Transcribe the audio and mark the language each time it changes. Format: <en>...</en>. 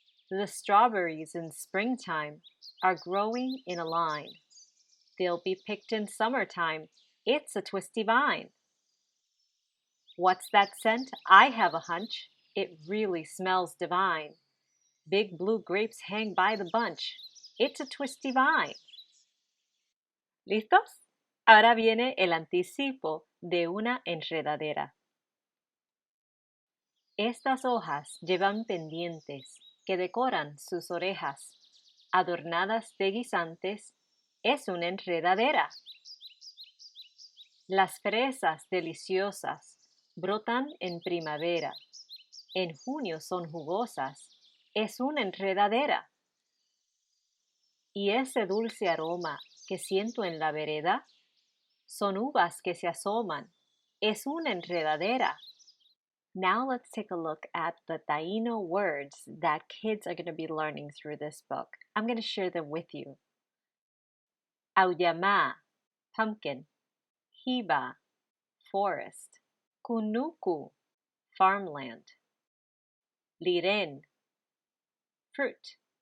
<en>The strawberries in springtime are growing in a line. They'll be picked in summertime. It's a twisty vine. What's that scent? I have a hunch. It really smells divine. Big blue grapes hang by the bunch. It's a twisty vine.</en> <es>¿Listos? Ahora viene el anticipo de una enredadera. Estas hojas llevan pendientes que decoran sus orejas, adornadas de guisantes. Es una enredadera. Las fresas deliciosas brotan en primavera. En junio son jugosas. Es una enredadera. Y ese dulce aroma que siento en la vereda son uvas que se asoman. Es una enredadera.</es> <en>Now let's take a look at the Taíno words that kids are going to be learning through this book. I'm going to share them with you. Auyama, pumpkin. Hiba, forest. Kunuku, farmland. Liren, fruit.</en>